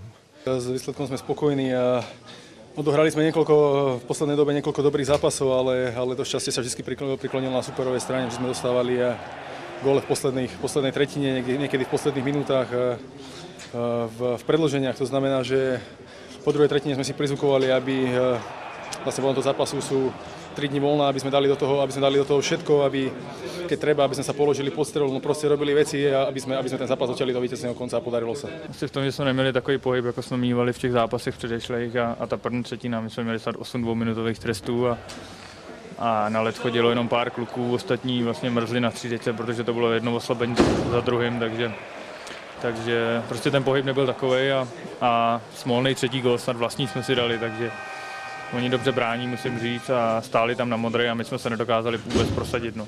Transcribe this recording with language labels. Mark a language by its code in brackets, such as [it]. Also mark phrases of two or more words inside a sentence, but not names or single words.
[sk] S výsledkom sme spokojní a odohrali sme v poslednej dobe niekoľko dobrých zápasov, ale to šťastie sa vždy priklonilo na superovej strane, že sme dostávali góle v poslednej tretine, niekedy v posledných minútach v predĺženiach. To znamená, že po druhej tretine sme si prizvukovali, aby vlastne po tomto zápasu sú 3 dni voľná, aby sme dali do toho všetko, aby keď treba, aby sme sa položili pod strelu, no proste robili veci a aby sme ten zápas dotiahli do víťazného konca a podarilo sa. [cs] Asi v tom, že jsme neměli takový pohyb, jako jsme mívali v těch zápasech předešlých a ta první třetina, my jsme měli 8 dvouminutových trestů a na led chodilo jenom pár kluků, ostatní vlastně mrzli na střídečce, protože to bylo jedno oslabení za druhým, takže prostě ten pohyb nebyl takovej a smolný třetí gól snad vlastní jsme si dali, takže oni dobře brání, musím říct, a stáli tam na modré a my jsme se nedokázali vůbec prosadit.